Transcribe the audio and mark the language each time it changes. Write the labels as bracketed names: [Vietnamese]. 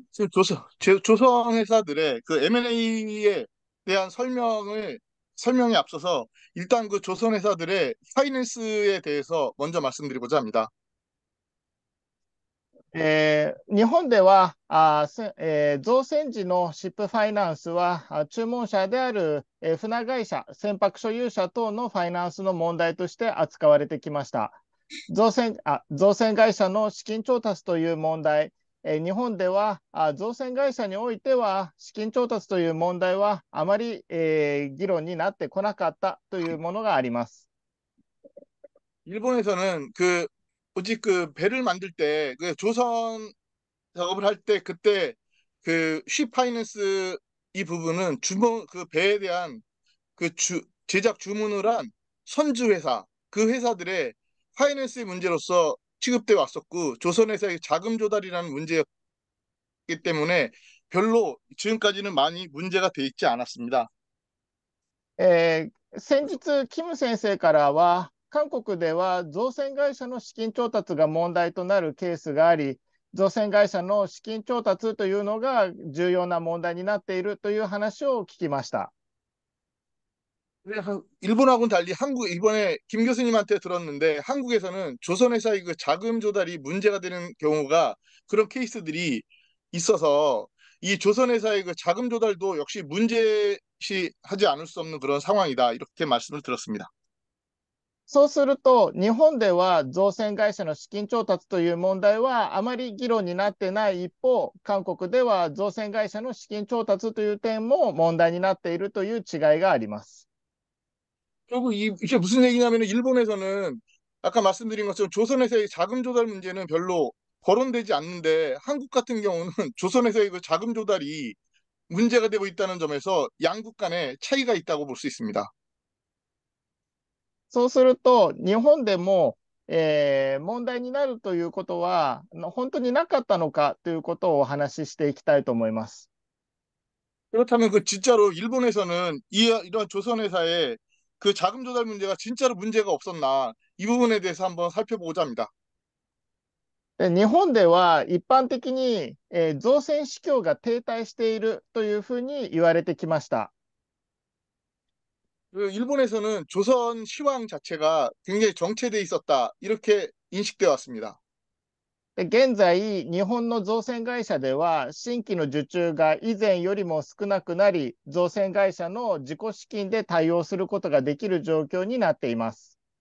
[Korean] 지금 조선 회사들의 그 M&A에 대한 설명에 앞서서 일단 그 조선 회사들의 파이낸스에 대해서 먼저 말씀드리고자 합니다. [Japanese] 日本では造船時のシップファイナンスは注文者である船会社、船舶所有者等のファイナンスの問題として扱われてきました。造船会社の資金調達という問題、日本では造船会社においては資金調達という問題はあまり議論になってこなかったというものがあります。 [Korean] 일본에서는 오직 배를 만들 때 조선 작업을 할 때 그때 쉽 파이낸스 이 부분은 배에 대한 제작 주문을 한 선주 회사 그 회사들의 파이낸스의 문제로서 취급돼 왔었고 조선회사의 자금 조달이라는 문제였기 때문에 별로 지금까지는 많이 문제가 돼 있지 않았습니다. [Japanese] 先日、キム先生からは韓国では造船会社の資金調達が問題となるケースがあり、造船会社の資金調達というのが重要な問題になっているという話を聞きました。 [Korean] 일본하고는 달리 이번에 김 교수님한테 들었는데 한국에서는 조선회사의 그 자금 조달이 문제가 되는 경우가 그런 케이스들이 있어서 이 조선회사의 그 자금 조달도 역시 문제시하지 않을 수 없는 그런 상황이다. 이렇게 말씀을 들었습니다. [Japanese] そうすると、日本では造船会社の資金調達という問題はあまり議論になってない一方、韓国では造船会社の資金調達という点も問題になっているという違いがあります。 [Korean] 결국 이게 무슨 얘기냐면 일본에서는 아까 말씀드린 것처럼 조선회사의 자금 조달 문제는 별로 거론되지 않는데 한국 같은 경우는 조선회사의 그 자금 조달이 문제가 되고 있다는 점에서 양국 간에 차이가 있다고 볼 수 있습니다. [Japanese] そうすると、日本でも、問題になるということは本当になかったのかということをお話ししていきたいと思います。 [Korean] 그렇다면 그 진짜로 일본에서는 이런 조선회사의 그 자금 조달 문제가 진짜로 문제가 없었나 이 부분에 대해서 한번 살펴보고자 합니다. [Japanese] で日本では一般的に、造船市況が停滞しているというふうに言われてきました。 [Korean] 그 일본에서는 조선 시황 자체가 굉장히 정체돼 있었다 이렇게 인식되어 왔습니다. [Japanese] で現在、日本の造船会社では新規の受注が以前よりも少なくなり、造船会社の自己資金で対応することができる状況になっています。